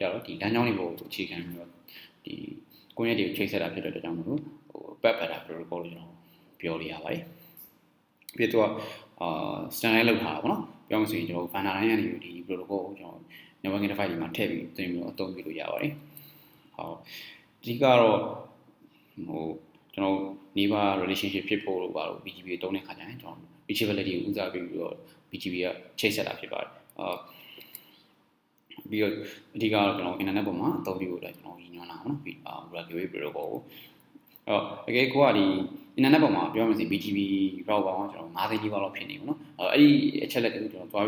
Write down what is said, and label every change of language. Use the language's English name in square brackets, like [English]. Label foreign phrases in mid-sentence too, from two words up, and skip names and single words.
[Burmese] တော့ဒီလမ်းကြောင်းတွေပေါ်အခြေခံပြီးတော့ဒီကွန်ရက်တွေကိုချိတ်ဆက်တာဖြစ်တဲ့အတွက်ကြောင့်မို့လို့ပတ်ပတ်တာ protocol လို့ကျွန်တော်ပြောလို့ရပါတယ်ပြီးတော့standard လောက်ထားတာပေါ့နော်ပြောမှဆိုရင်ကျွန်တော် banner တိုင်းကနေဒီ protocol ကိုကျွန်တော် [English] network interface [Burmese] တွေမှာထည့်ပြီးသင်ပြီးတော့အသုံးပြုလို့ရပါတယ်ဟုတ်အဓိကတော့ကျွန်တော် [English] neighbor relationship [Burmese] ဖြစ်ဖို့လို့ပါလို့ BGP ကိုတုံးတဲ့ခါကျရင်ကျွန်တော် reachability ကိုဦးစားပေးပြီးတော့ BGP ကချိတ်ဆက်တာဖြစ်ပါတယ် ပြီးတော့အဓိကတော့ကျွန်တော် internet ပေါ်မှာအသုံးပြုဖို့လည်းကျွန်တော်ရည်ညွှန်းတာပေါ့နော် Border Gateway Protocol ကိုတကယ်ကိုကဒီ internet ပေါ်မှာပြောမှဆိုရင် [English] BGP route [Burmese] ပေါင်းကျွန်တော်9သိန်းကြီးလောက်ဖြစ်နေပေါ့နော်အဲ့ဒီအချက်လက်တွေကိုကျွန်တော်သွား